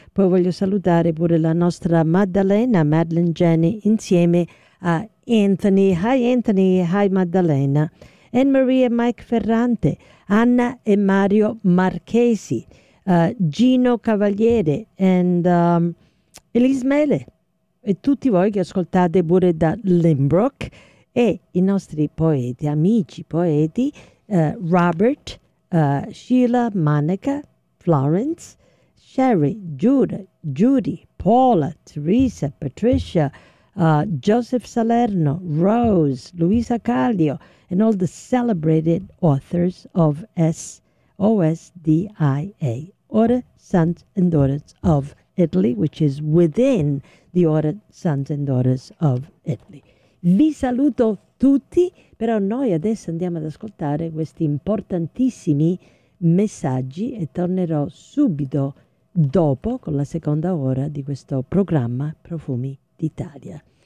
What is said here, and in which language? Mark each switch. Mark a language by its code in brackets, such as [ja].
[it] Poi voglio salutare pure la nostra Maddalena, Madeline Jenny, insieme a Anthony. [en] Hi Anthony, hi Maddalena. [it] Anne Marie e Mike Ferrante, Anna e Mario Marchesi, Gino Cavaliere and Elise Mele. E tutti voi che ascoltate pure da Limbrook. E i nostri poeti, amici poeti, [en] Robert, Sheila, Monica, Florence, Sherry, Judy, Paula, Teresa, Patricia, Joseph Salerno, Rose, Luisa Calio, and all the celebrated authors of S-O-S-D-I-A, Ora, Sons and Daughters of Italy, which is within the Ora, Sons and Daughters of Italy. [it] Vi saluto tutti, però noi adesso andiamo ad ascoltare questi importantissimi messaggi e tornerò subito dopo con la seconda ora di questo programma Profumi d'Italia.